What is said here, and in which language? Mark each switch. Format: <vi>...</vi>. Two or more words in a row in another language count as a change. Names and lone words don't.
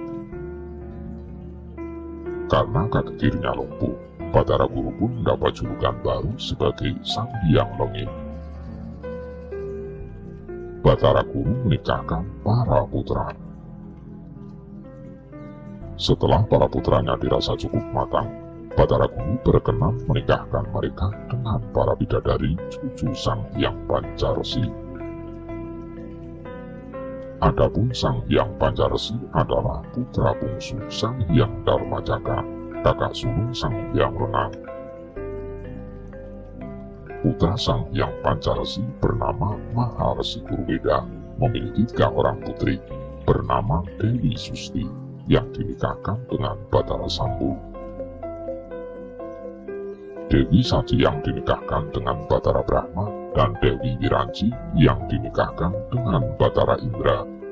<id>Karena kaki kirinya lumpuh, Batara Guru pun mendapat julukan baru sebagai Sang Hyang Lengit. Batara Guru menikahkan para putra. Setelah para putranya dirasa cukup matang, Batara Guru berkenan menikahkan mereka dengan para bidadari cucu Sang Hyang Pancaresi. Adapun Sang Hyang Pancaresi adalah putra bungsu Sang Hyang Darmajaka, kakak sulung Sang Hyang Lenang. Putra Sang Hyang Pancaresi bernama Maharesi Purweda, memiliki 3 orang putri bernama Dewi Susti yang dinikahkan dengan Batara Sambu. Dewi Saji yang dinikahkan dengan Batara Brahma dan Dewi Wiranci yang dinikahkan dengan Batara Indra.</id>